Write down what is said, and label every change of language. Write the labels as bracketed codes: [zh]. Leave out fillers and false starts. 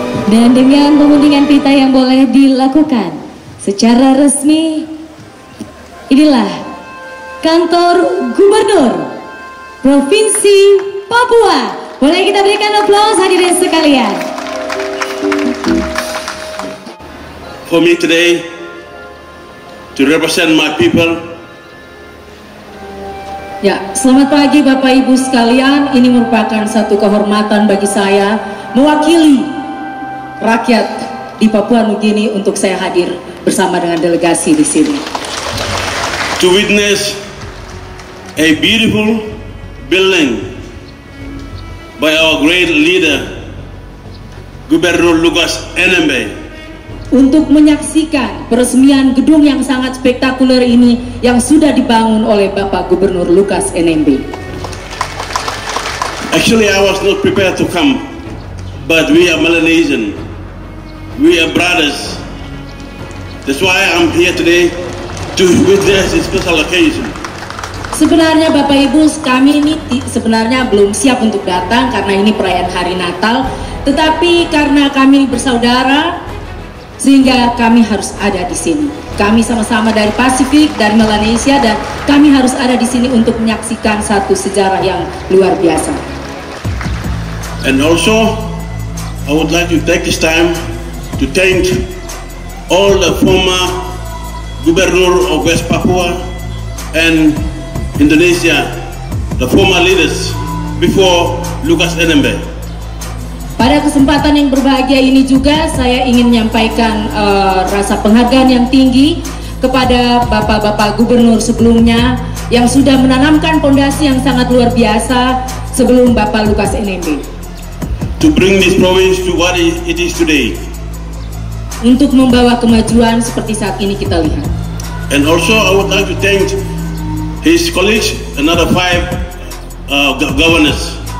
[id] Dan dengan pengundian pita yang boleh dilakukan secara resmi, inilah kantor Gubernur Provinsi Papua. Boleh kita berikan aplaus hadirin sekalian. [en] For me today to represent my people [id] Ya, selamat pagi Bapak Ibu sekalian. Ini merupakan satu kehormatan bagi saya mewakili rakyat di Papua Nugini untuk saya hadir bersama dengan delegasi di sini. [en] To witness a beautiful building by our great leader, Gubernur Lukas NMB. [id] Untuk menyaksikan peresmian gedung yang sangat spektakuler ini yang sudah dibangun oleh Bapak Gubernur Lukas NMB. [en] Actually, I was not prepared to come, but we are Melanesian. We are brothers. That's why I'm here today to witness this special occasion. [id] Sebenarnya Bapak Ibu, kami ini sebenarnya belum siap untuk datang karena ini perayaan hari Natal. Tetapi karena kami bersaudara, sehingga kami harus ada di sini. Kami sama-sama dari Pasifik, dari Melanesia, dan kami harus ada di sini untuk menyaksikan satu sejarah yang luar biasa. [en] And also, I would like to take this time to thank all the former Gubernur of West Papua and Indonesia, the former leaders before Lukas NMB. [id] Pada kesempatan yang berbahagia ini juga saya ingin menyampaikan rasa penghargaan yang tinggi kepada Bapak-Bapak Gubernur sebelumnya yang sudah menanamkan fondasi yang sangat luar biasa sebelum Bapak Lukas NMB. [en] To bring this province to what it is today. [id] Untuk membawa kemajuan seperti saat ini kita lihat. [en] And also I would like to thank his colleagues, another 5 governors.